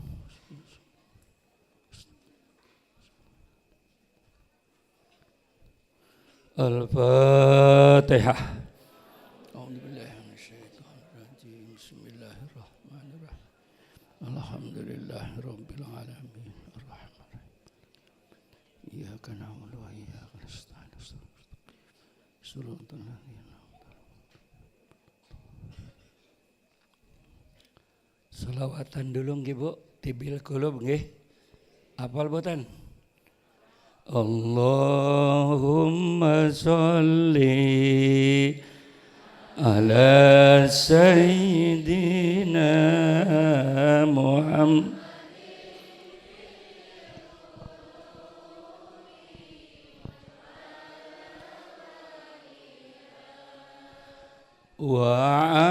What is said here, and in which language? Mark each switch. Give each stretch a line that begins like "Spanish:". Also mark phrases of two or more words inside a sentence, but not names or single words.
Arabic: Al-Fatihah. أعوذ بالله من الشيطان الرجيم. بسم الله الرحمن الرحيم. الحمد لله رب العالمين. الرحمن الرحيم. إياك نعبد وإياك نستعين. صراط الذين
Javanese: Salawatan dulu nggih Bu,
Arabic: طب القلوب
Javanese: nggih. Hafal boten?
Arabic: اللهم صل على سيدنا محمد wa